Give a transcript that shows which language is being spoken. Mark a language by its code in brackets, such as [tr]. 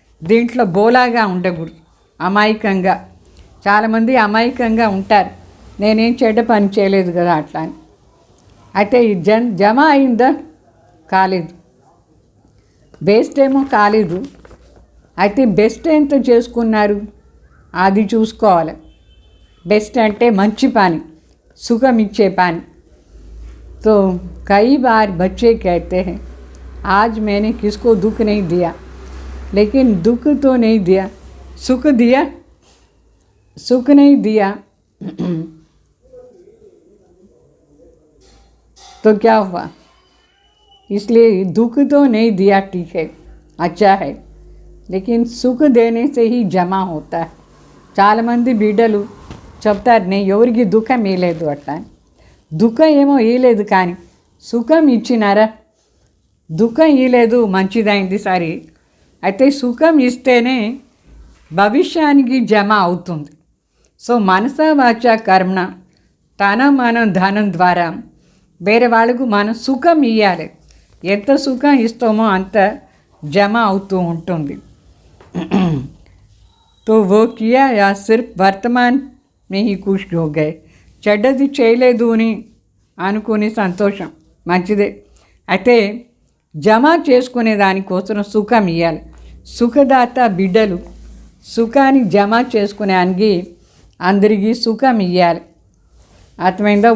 [te] దీంట్లో బోలాగా ఉండకూడదు, అమాయకంగా. చాలామంది అమాయకంగా ఉంటారు, నేనేం చెడ్డ పని చేయలేదు కదా అట్లా అని. అయితే ఈ జమ అయిందా? కాలేదు. వేస్ట్ ఏమో కాలేదు. అయితే బెస్ట్ ఎంత చేసుకున్నారు అది చూసుకోవాలి. బెస్ట్ అంటే మంచి పని, సుఖం ఇచ్చే పని. [hi] तो कई बार बच्चे कहते हैं आज मैंने किसको दुख नहीं दिया, लेकिन दुख तो नहीं दिया, सुख दिया, सुख नहीं दिया तो क्या हुआ? इसलिए दुख तो नहीं दिया, ठीक है, अच्छा है, लेकिन सुख देने से ही जमा होता है. [te] చాలామంది బిడ్డలు చెప్తారు నేను ఎవరికి దుఃఖం ఇవ్వలేదు అట్లా. దుఃఖం ఏమో ఇవ్వలేదు కానీ సుఖం ఇచ్చినారా? దుఃఖం ఇవ్వలేదు, మంచిదైంది సరే, అయితే సుఖం ఇస్తేనే భవిష్యానికి జమ అవుతుంది. సో మనస వాచ కర్మణ తన మనం ధనం ద్వారా వేరే వాళ్ళకు మనం సుఖం ఇవ్వాలి. ఎంత సుఖం ఇస్తామో అంత జమ అవుతూ ఉంటుంది. [hi] तो वो किया या सिर्फ वर्तमान में ही खुश हो गए. [te] చెడ్డది చేయలేదు అని అనుకుని సంతోషం మంచిదే. అయితే జమ చేసుకునే దానికోసం సుఖం ఇవ్వాలి. సుఖదాత బిడ్డలు సుఖాన్ని జమ చేసుకునేదానికి అందరికీ సుఖం ఇవ్వాలి. అర్థమైందా?